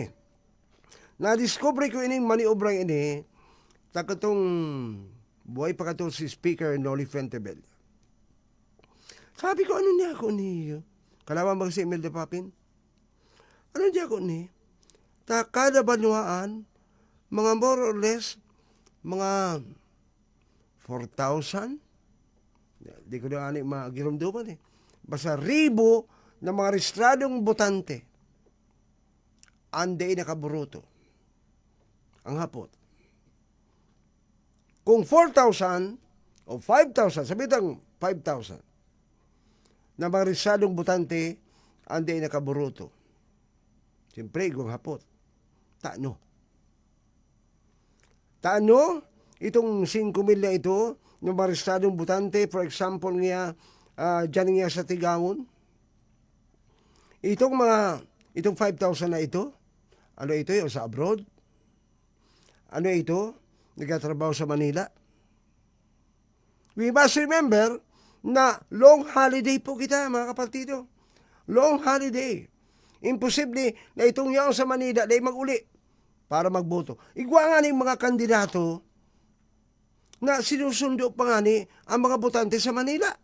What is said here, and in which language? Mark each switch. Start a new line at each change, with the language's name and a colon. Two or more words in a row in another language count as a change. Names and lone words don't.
Bikol: Na-discover ko ining maniobra ini, takatong buhay pa katong si Speaker Noli Fentebel. Sabi ko, ano niya ako ni? Kalawan ba si Imelda Papin? Ano niya ako ni? Kada banwaan, mga
English: more or less,
Bikol: mga 4,000. Di ko na ani magirumduman eh. Basta 1,000 na mga rehistradong botante. Anday nakaburuto. Ang hapot. Kung 4,000 o 5,000, sabi tang 5,000 na mga rehistradong botante, anday nakaburuto. Siyempre, kung hapot. Taano, itong 5,000 na ito, ng mga rehistradong botante,
English: for example
Bikol: nga, dyan nga sa Tigaon, itong 5,000 na ito, ano ito yung sa abroad? Ano ito? Nagtatrabaho sa Manila.
English: We must remember
Bikol: na
English: long holiday
Bikol: po kita, mga kapatido.
English: Long holiday.
Bikol: Imposible na itong yaon sa Manila dahil mag-uli para magboto. Igwa nga ni mga kandidato na sinusundo pa nga ni ang mga botante sa Manila.